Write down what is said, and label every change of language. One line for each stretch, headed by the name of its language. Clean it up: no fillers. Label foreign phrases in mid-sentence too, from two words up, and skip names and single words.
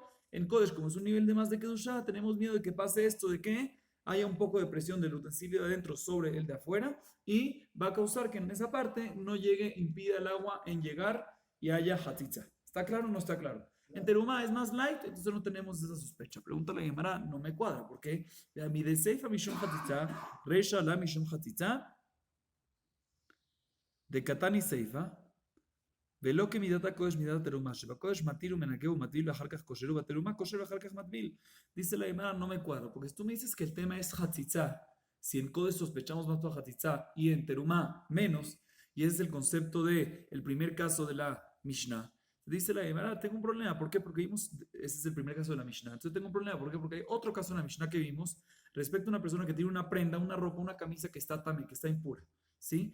Spanish: En Kodesh, como es un nivel de más de Kedushá, tenemos miedo de que pase esto, de que haya un poco de presión del utensilio de adentro sobre el de afuera y va a causar que en esa parte no llegue, impida el agua en llegar y haya hatitza. ¿Está claro o no está claro? En Terumá es más light, entonces no tenemos esa sospecha. Pregúntale a Gemara, no me cuadra, ¿por qué?
Aramaic: מאי דסיפא משום חציצה, רישא לא משום חציצה, דקתני סיפא,
Hebrew: ולא כמידת הקודש מידת התרומה, שבקודש מתיר ומנקה ומטביל ואחר כך כושר ובתרומה כושר ואחר כך מטביל.
Spanish: Dice la Gemara, no me cuadro, porque si tú me dices que el tema es Hatzitza, si en Kodesh sospechamos más por Hatzitza y en Terumá menos, y ese es el concepto de el primer caso de la Mishnah, dice la Gemara, tengo un problema, ¿por qué? Porque vimos, ese es el primer caso de la Mishnah, entonces tengo un problema, ¿por qué? Porque hay otro caso en la Mishnah que vimos respecto a una persona que tiene una prenda, una ropa, una camisa que está también, que está impura, ¿sí?